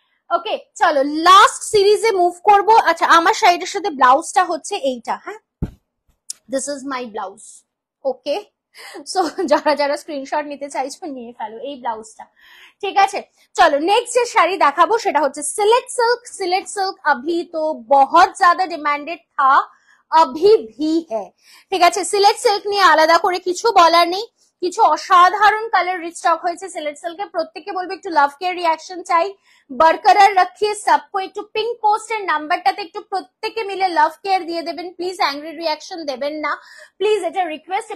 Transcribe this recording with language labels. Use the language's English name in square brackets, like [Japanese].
[Bangla] ওকে চলো লাস্ট সিরিজে মুভ করব। আচ্ছা, আমার শাড়িটার সাথে ব্লাউজটা হচ্ছে এইটা, হ্যাঁ, [English] This is my blouse. [Bangla] Okay, so যারা যারা স্ক্রিনশট নিতে চাইছো নিয়ে ফেলো এই ব্লাউজটা, ঠিক আছে? চলো নেক্সট যে শাড়ি দেখাবো সেটা হচ্ছে সিলেট সিল্ক। [Hindi] সিলেট সিল্ক अभी तो बहुत ज्यादा डिमांडेड था, अभी भी है, [Bangla] ঠিক আছে? সিলেট সিল্ক নিয়ে আলাদা করে কিছু বলার নেই, কিছু অসাধারণ কালার রিস্টক হয়েছে সিলেট সিল্কে। প্রত্যেককে বলবো একটু লাভ কেয়ার রিয়াকশন চাই, [Hindi] বরকরার রাখিয়ে সবকো, [Bangla] একটু পিঙ্ক পোস্টের নাম্বারটাতে একটু প্রত্যেকে মিলে লাভ কেয়ার দিয়ে দেবেন প্লিজ, অ্যাংরি রিয়াকশন দেবেন না প্লিজ, এটা রিকোয়েস্ট।